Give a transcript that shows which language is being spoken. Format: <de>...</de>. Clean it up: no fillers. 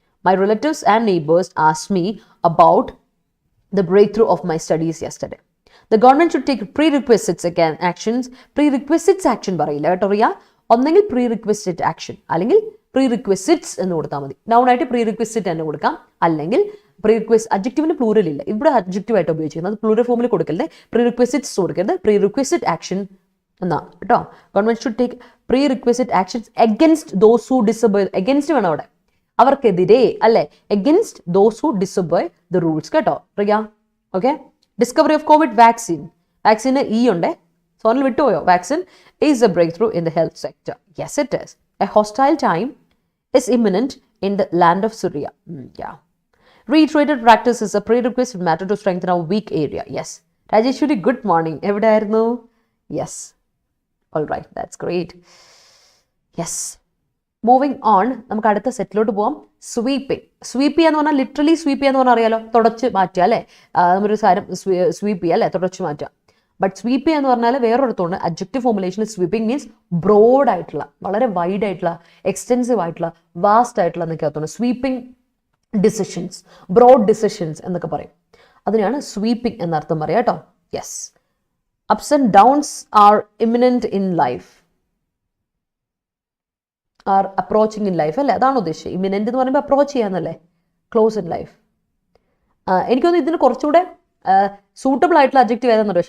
<en>My relatives and neighbors asked me about the breakthrough of my studies yesterday. The government should take prerequisites actions.</en> <ml>Prerequisites action പറയില്ല കേട്ടോ റിയ. ഒന്നെങ്കിൽ prerequisite action അല്ലെങ്കിൽ prerequisites എന്ന് കൊടുത്താൽ മതി. Noun ആയിട്ട് prerequisite എന്ന് കൊടുക്കാം. അല്ലെങ്കിൽ അഡ്ജക്റ്റീവിന് പ്ലൂറൽ ഇല്ല. ഇവിടെ അഡ്ജക്റ്റീവ് ആയിട്ട് ഉപയോഗിച്ചിരിക്കുന്നത്. അത് പ്ലൂറൽ ഫോമിൽ കൊടുക്കരുത്. prerequisites കൊടുക്കരുത്.</ml> <en>prerequisite action</en> <ml>എന്നാ കേട്ടോ.</ml> <en>Government should take prerequisite actions against those who disobey. Against</en> <ml>വേണം അവിടെ, അവർക്കെതിരെ അല്ലെ?</ml> <en>against those who disobey the rules</en> <ml>കേട്ടോ Riya. Okay.</ml> <en>Discovery of COVID vaccine.</en> <ml>വാക്സിന് ഉണ്ട്. സോണിൽ വിട്ടുപോയോ?</ml> <en>Vaccine is a breakthrough in the health sector. Yes it is. A hostile time is imminent in the land of Syria. Reiterated practice is a prerequisite matter to strengthen our weak area. Yes. Rajeshwari, good morning.</en> <ml>എവിടെയായിരുന്നു?</ml> <en>Yes. All right. That's great. Yes. Moving on.</en> <ml>നമുക്ക് അടുത്ത സെറ്റിലോട്ട് പോവാം. Sweeping. Sweep ചെയ്യാന്ന് പറഞ്ഞാൽ literally sweep ചെയ്യാന്ന് പറഞ്ഞാൽ അറിയാലോ, തുടച്ച് മാറ്റുക അല്ലേ? നമ്മളൊരു സാരം സ്വീപ്പ് ചെയ്യുക അല്ലേ? തുടച്ച് മാറ്റുക. ബട്ട് സ്വീപ്പ് ചെയ്യാന്ന് പറഞ്ഞാൽ വേറൊരിടത്തുണ്ട്. അഡ്ജക്റ്റീവ് ഫോർമുലേഷനിൽ സ്വീപ്പിംഗ് മീൻസ് ബ്രോഡ് ആയിട്ടുള്ള, വളരെ വൈഡ് ആയിട്ടുള്ള, എക്സ്റ്റെൻസീവ് ആയിട്ടുള്ള, വാസ്റ്റ് ആയിട്ടുള്ള എന്നൊക്കെ അർത്ഥമാണ്. സ്വീപ്പിംഗ് ഡിസിഷൻസ്, ബ്രോഡ് ഡിസിഷൻസ് എന്നൊക്കെ പറയും. അതിനാണ് സ്വീപ്പിംഗ് എന്നർത്ഥം പറയാം കേട്ടോ. Yes.</ml> <en>ups and downs are imminent in life. Are approaching in life</en> <ml>അല്ലേ, അതാണ് ഉദ്ദേശിച്ചത്. ഇമിനൻ്റ് എന്ന് പറയുമ്പോൾ അപ്രോച്ച് ചെയ്യാന്നല്ലേ, ക്ലോസ് ഇൻ ലൈഫ്. എനിക്കൊന്ന് ഇതിന് കുറച്ചുകൂടെ സൂട്ടബിൾ ആയിട്ടുള്ള അഡ്ജക്റ്റീവ് ഏതാണെന്ന് അറിയാം.</ml>